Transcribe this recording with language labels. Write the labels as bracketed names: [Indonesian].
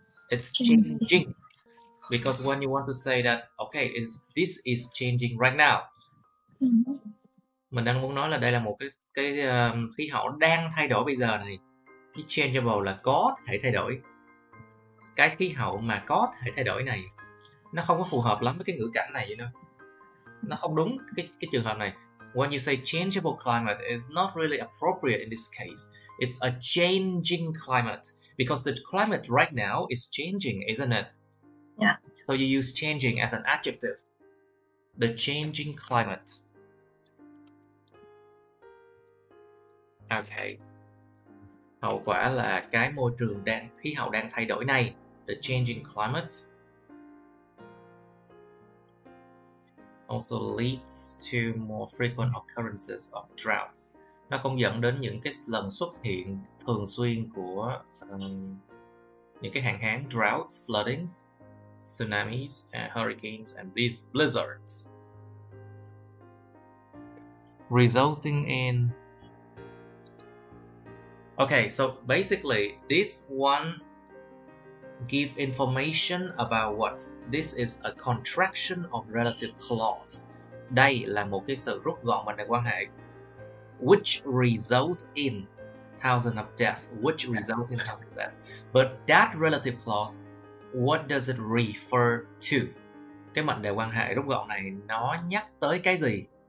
[English] It's changing. Because when you want to say that, okay, this is changing right now. [Vietnamese] Mình đang muốn nói là đây là một cái khí hậu đang thay đổi bây giờ này. Cái changeable là có thể thay đổi. Cái khí hậu mà có thể thay đổi này nó không có phù hợp lắm với cái ngữ cảnh này, vậy know? Nó không đúng cái trường hợp này. [English] When you say changeable climate, it's not really appropriate in this case. It's a changing climate because the climate right now is changing, isn't it? Yeah. So you use changing as an adjective. The changing climate. Okay. [Vietnamese] Hậu quả là cái môi trường khí hậu đang thay đổi này. [English] The changing climate also leads to more frequent occurrences of droughts. [Vietnamese] Nó cũng dẫn đến những cái lần xuất hiện thường xuyên của những cái hạn hán, [English] droughts, floodings, tsunamis, hurricanes, and blizzards, resulting in. Okay, so basically this one give information about what? This is a contraction of relative clause. [Vietnamese] Đây là một cái sự rút gọn mệnh đề quan hệ. [English] Which result in thousands of deaths. Which result in thousands of deaths. But that relative clause, what does it refer to? [Vietnamese] Cái mệnh đề quan hệ rút gọn này nó nhắc tới cái gì?